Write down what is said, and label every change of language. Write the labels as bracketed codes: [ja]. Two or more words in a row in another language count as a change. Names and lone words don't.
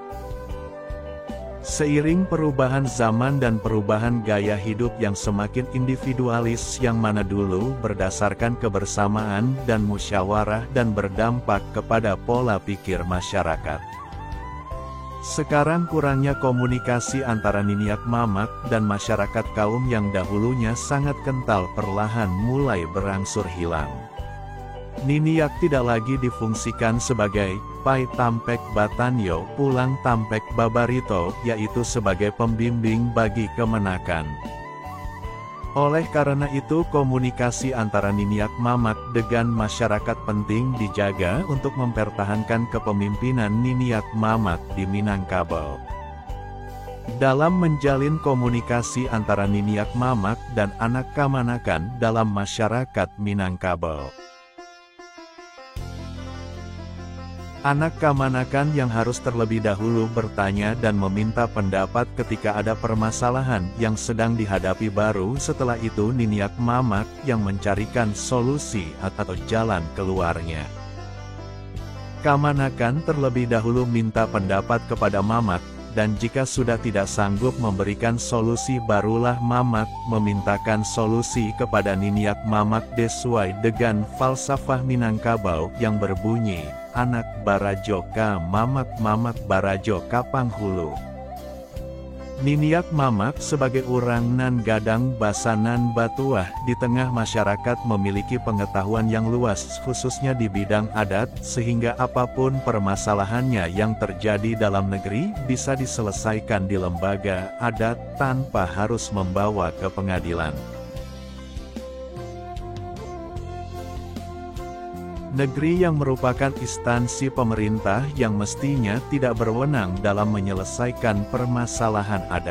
[id] Seiring perubahan zaman dan perubahan gaya hidup yang semakin individualis yang mana dulu berdasarkan kebersamaan dan musyawarah dan berdampak kepada pola pikir masyarakat. Sekarang kurangnya komunikasi antara Niniak Mamak dan masyarakat kaum yang dahulunya sangat kental perlahan mulai berangsur hilang. Niniak tidak lagi difungsikan sebagai [min] pai tampek batanyo pulang tampek babarito, [id] yaitu sebagai pembimbing bagi kemenakan. Oleh karena itu komunikasi antara Niniak Mamak dengan masyarakat penting dijaga untuk mempertahankan kepemimpinan Niniak Mamak di Minangkabau. Dalam menjalin komunikasi antara Niniak Mamak dan anak kamanakan dalam masyarakat Minangkabau. Anak kamanakan yang harus terlebih dahulu bertanya dan meminta pendapat ketika ada permasalahan yang sedang dihadapi, baru setelah itu Niniak Mamak yang mencarikan solusi atau jalan keluarnya. Kamanakan terlebih dahulu minta pendapat kepada Mamak, dan jika sudah tidak sanggup memberikan solusi barulah Mamak memintakan solusi kepada Niniak Mamak sesuai dengan falsafah Minangkabau yang berbunyi, [min] anak Barajo ka mamak Barajo ka Panghulu. [id] Niniak mamak sebagai orang [min] nan gadang basa nan batuah [id] di tengah masyarakat memiliki pengetahuan yang luas khususnya di bidang adat sehingga apapun permasalahannya yang terjadi dalam negeri bisa diselesaikan di lembaga adat tanpa harus membawa ke pengadilan. Negeri yang merupakan instansi pemerintah yang mestinya tidak berwenang dalam menyelesaikan permasalahan adat.